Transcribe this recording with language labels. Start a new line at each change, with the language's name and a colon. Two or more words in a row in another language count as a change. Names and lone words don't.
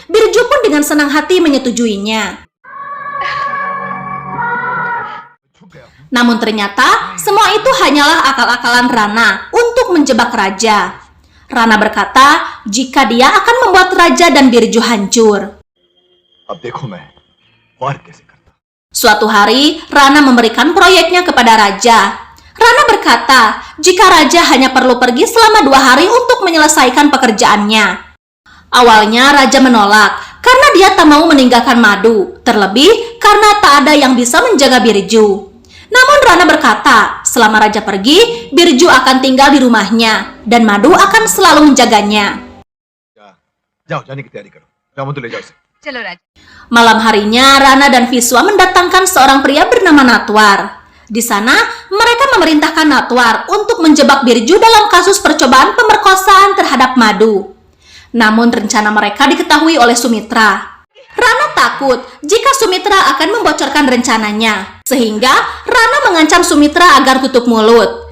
Indonesian: Birju pun dengan senang hati menyetujuinya. Namun ternyata semua itu hanyalah akal-akalan Rana untuk menjebak raja. Rana berkata jika dia akan membuat raja dan Birju hancur.
Hindi: अब देखो मैं वार कैसे करता।
Indonesian: Suatu hari, Rana memberikan proyeknya kepada raja. Rana berkata jika raja hanya perlu pergi selama 2 hari untuk menyelesaikan pekerjaannya. Awalnya raja menolak karena dia tak mau meninggalkan Madu, terlebih karena tak ada yang bisa menjaga Birju. Namun Rana berkata, selama raja pergi, Birju akan tinggal di rumahnya dan Madu akan selalu menjaganya.
Hindi: जाओ जाने की तैयारी करो। जाओ ले जाओ इसे। चलो राजा।
Indonesian: Malam harinya, Rana dan Viswa mendatangkan seorang pria bernama Natwar. Di sana, mereka memerintahkan Natwar untuk menjebak Birju dalam kasus percobaan pemerkosaan terhadap Madu. Namun rencana mereka diketahui oleh Sumitra. Rana takut jika Sumitra akan membocorkan rencananya, sehingga Rana mengancam Sumitra agar tutup mulut.